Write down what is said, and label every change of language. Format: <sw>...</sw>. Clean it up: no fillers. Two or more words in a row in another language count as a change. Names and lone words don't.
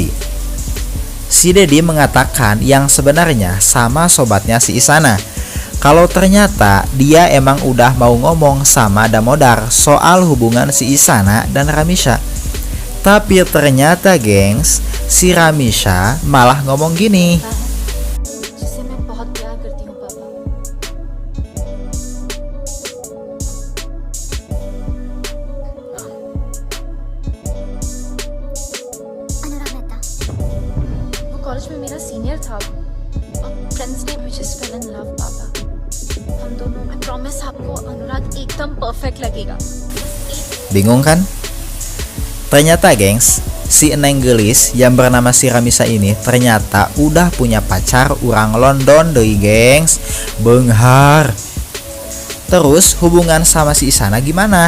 <id>Si Dedi mengatakan yang sebenarnya sama sobatnya si Isana. Kalau ternyata dia emang udah mau ngomong sama Damodar soal hubungan si Isana dan Ramisha. Tapi ternyata gengs, si Ramisha malah ngomong gini.</id> <hi>कॉलेज में मेरा सीनियर था और फ्रेंड्स ने मुझे</hi> <en>fell in love</en> <hi>पापा हम दोनों</hi> <en>I promise</en> <hi>आपको अनुराग एकदम परफेक्ट लगेगा.</hi> <id>Bingung kan? Ternyata gengs, si</id> <su>Neng gelis</su> <id>yang bernama si Ramisha ini ternyata udah punya pacar orang London doi gengs. Benghar. Terus hubungan sama si Isana gimana?</id>